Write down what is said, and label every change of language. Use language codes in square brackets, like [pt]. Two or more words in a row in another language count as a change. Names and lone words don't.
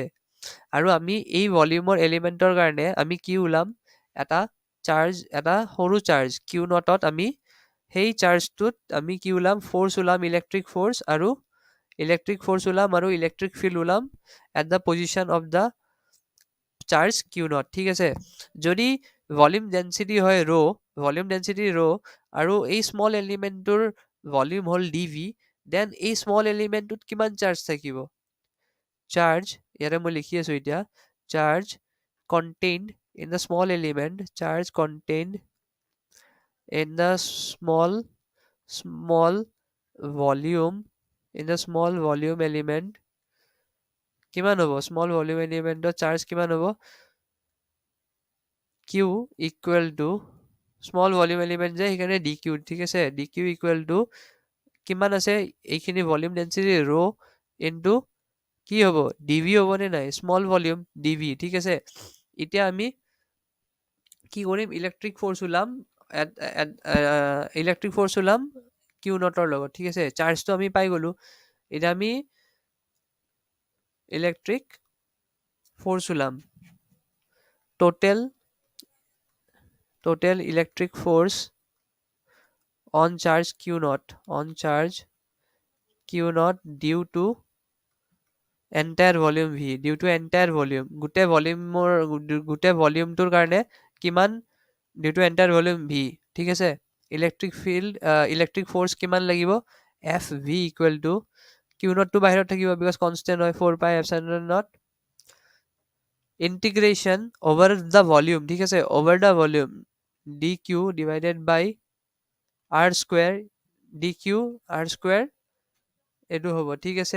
[as] আৰু আমি এই ভলিউমৰ এলিমেণ্টৰ কাৰণে আমি কি ওলাম, এটা সৰু [en] charge q naught [as] আমি সেই চাৰ্জটোত আমি কি ওলাম, ফ'ৰ্চ ওলাম, [en] electric force [as] ওলাম আৰু [en] electric field [as] ওলাম [en] at the position of the charge q naught, [as] ঠিক আছে। যদি [en] volume density [as] ৰ' আৰু এই স্মল এলিমেণ্টটোৰ ভলিউম হ'ল ডিভি, দেন এই স্মল এলিমেণ্টটোত কিমান চাৰ্জ থাকিব, ইয়াতে মই লিখি আছো এতিয়া, চাৰ্জ [en] contained in the small element, charge contained in the small volume element [as] কিমান হ'ব, [en] small volume element [as] চাৰ্জ কিমান হ'ব, [en] q equal to small volume element [as] যে সেইকাৰণে ডি কিউ, ঠিক আছে, [en] d q equal to [as] কিমান আছে এইখিনি [en] volume density rho into [as] কি হ'ব ডিভি হ'বনে নাই, [en] small volume dv, [as] ঠিক আছে। এতিয়া আমি কি কৰিম, [en] electric force [as] ওলাম কিউ নটৰ লগত, ঠিক আছে। চাৰ্জটো আমি পাই গ'লো, এতিয়া আমি [en] electric force [as] ওলাম, [en] total electric force on charge q naught due to entire volume v, [as] গোটেই ভলিউমটোৰ কাৰণে কিমান, [en] due to entire volume v, [as] ঠিক আছে। ইলেক্ট্ৰিক ফ'ৰ্চ কিমান লাগিব, [en] F v equal to q naught [as] বাহিৰত থাকিব [en] because constant [as] হয়, [en] 4 pi epsilon naught integration over the volume, [as] ঠিক আছে, [en] over the volume d q divided by r square, d q r square [as] এইটো হ'ব, ঠিক আছে।